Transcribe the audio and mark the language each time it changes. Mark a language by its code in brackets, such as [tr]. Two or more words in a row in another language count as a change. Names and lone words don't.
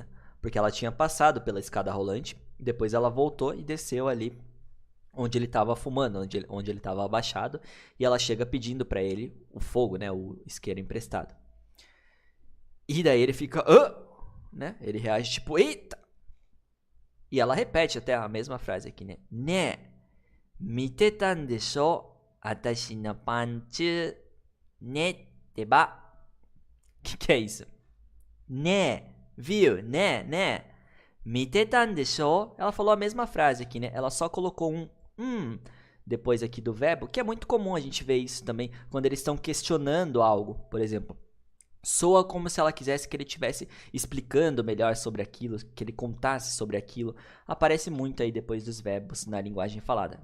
[pt] Porque ela tinha passado pela escada rolante. Depois ela voltou e desceu ali onde ele estava fumando, onde ele estava abaixado. E ela chega pedindo para ele o fogo, né? O isqueiro emprestado. E daí ele fica... né? Ele reage tipo, eita! E ela repete até a mesma frase aqui, né? [ja] ねえ、見てたんでしょ、あたしのパンツ、ねてば. [pt] Que é isso? Ne, viu? [ja] Ne. 見てたんでしょ, [pt] ela falou a mesma frase aqui, né? Ela só colocou um depois aqui do verbo, que é muito comum a gente ver isso também quando eles estão questionando algo, por exemplo. Soa como se ela quisesse que ele estivesse explicando melhor sobre aquilo, que ele contasse sobre aquilo. Aparece muito aí depois dos verbos na linguagem falada.